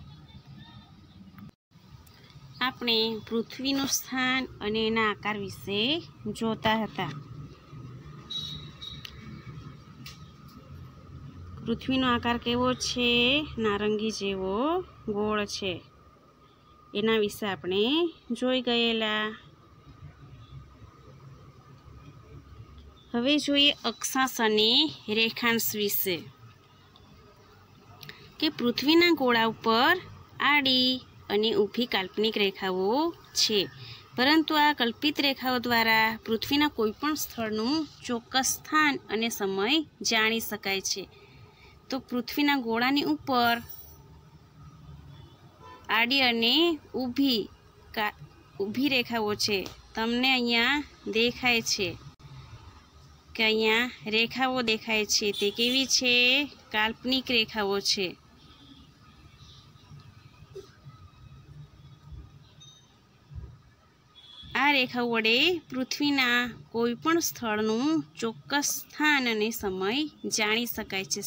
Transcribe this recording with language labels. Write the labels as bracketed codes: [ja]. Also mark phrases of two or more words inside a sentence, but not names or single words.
[gu] આપણે પૃથ્વીનું સ્થાન અને એના આકાર વિષે જોતા હતા। પૃથ્વીનો આકાર કેવો છે? નારંગી જેવો ગોળ છે। એના વિષે આપણે જોઈ ગયેલા। હવે જોઈએ અક્ષાંશ અને રેખાંશ વિષે કે પૃથ્વીના ગોળા ઉપર આડી અને ઊભી કાલ્પનિક રેખાઓ છે, પરંતુ આ કલ્પિત રેખાઓ દ્વારા પૃથ્વીના કોઈપણ સ્થળનું ચોક્કસ સ્થાન અને સમય જાણી શકાય છે। તો પૃથ્વીના ગોળાની ઉપર આડી અને ઊભી રેખાઓ છે। તમને અહીંયા દેખાય છે કે અહીંયા રેખાઓ દેખાય છે તે કેવી છે? કાલ્પનિક રેખાઓ છે। આ રેખાઓ વડે પૃથ્વીના કોઈપણ સ્થળનું ચોક્કસ સ્થાન અને સમય જાણી શકાય છે।